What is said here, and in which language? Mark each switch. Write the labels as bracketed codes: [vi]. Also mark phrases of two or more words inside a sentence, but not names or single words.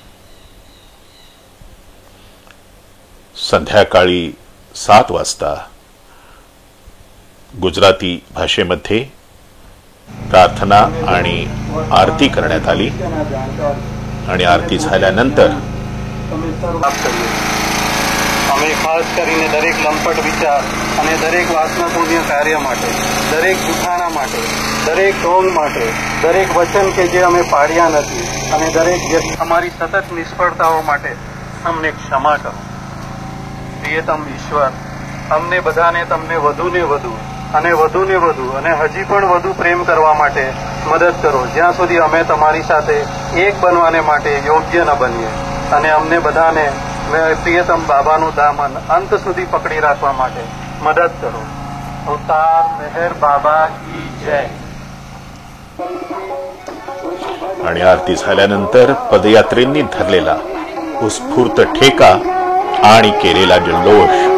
[mr] संध्याकाळी 7 वाजता गुजराती भाषेमध्ये प्रार्थना आणि आरती करण्यात आली आणि आरती झाल्यानंतर [gu] અમે ખાસ કરીને દરેક લંપટ વિચાર અને દરેક વાસનાપૂર્ણ કાર્ય માટે, દરેક જૂઠાણા માટે, દરેક ઢોંગ માટે, દરેક વચન કે જે અમે પાડ્યા નથી અને દરેક અમારી સતત નિષ્ફળતાઓ માટે અમને ક્ષમા કરો. પ્રિયતમ ઈશ્વર, અમને બધાને તમને વધુને વધુ અને હજી પણ વધુ પ્રેમ કરવા માટે મદદ કરો, જ્યાં સુધી અમે તમારી સાથે એક બનવાને માટે યોગ્ય ન બનીએ અને અમને બધાને પ્રિયતમ બાબાનું દામન અંત સુધી પકડી રાખવા માટે મદદ કરો. [hi] અવતાર મેહર બાબા की जय. [mr] आणि आरती झाल्यानंतर पदयात्रेंनी धरलेला उत्स्फूर्त ठेका आणि केलेला जल्लोष.